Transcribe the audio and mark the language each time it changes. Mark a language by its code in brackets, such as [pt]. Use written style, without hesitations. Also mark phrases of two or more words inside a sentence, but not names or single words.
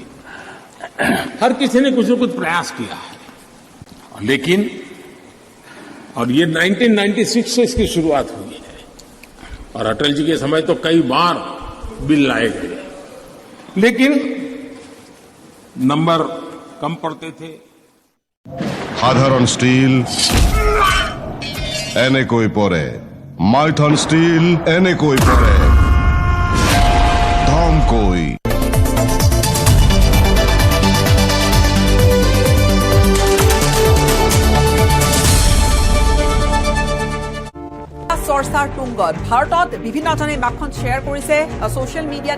[hi] हर किसी ने कुछ न कुछ प्रयास किया है, लेकिन और ये 1996 से इसकी शुरुआत हुई है और अटल जी के समय तो कई बार बिल लाए गए, लेकिन नंबर कम पड़ते थे। [as] সাধারণ স্টিল এনেকৈ পৰে, মাইথন স্টিল এনেকৈ পৰে, ধমকৈ। চৰ্চাৰ তুংগত ভাৰতত বিভিন্নজনে মেপখন শ্বেয়াৰ কৰিছে [en] social media.